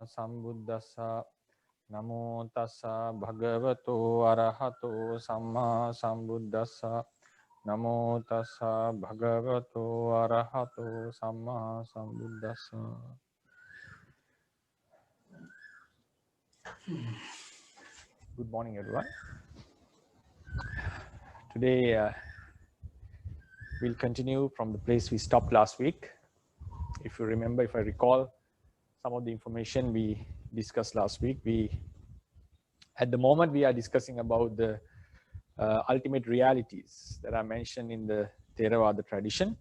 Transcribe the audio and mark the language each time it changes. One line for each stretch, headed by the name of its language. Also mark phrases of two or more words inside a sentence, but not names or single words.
Pali: sambuddhassa. Namo tassa bhagavato arahato samma sambuddhassa. Namo tassa bhagavato arahato samma sambuddhassa.
English: Good morning, everyone. Today we'll continue from the place we stopped last week. If you remember, if I recall some of the information we discussed last week, at the moment we are discussing about the ultimate realities that are mentioned in the Theravāda tradition.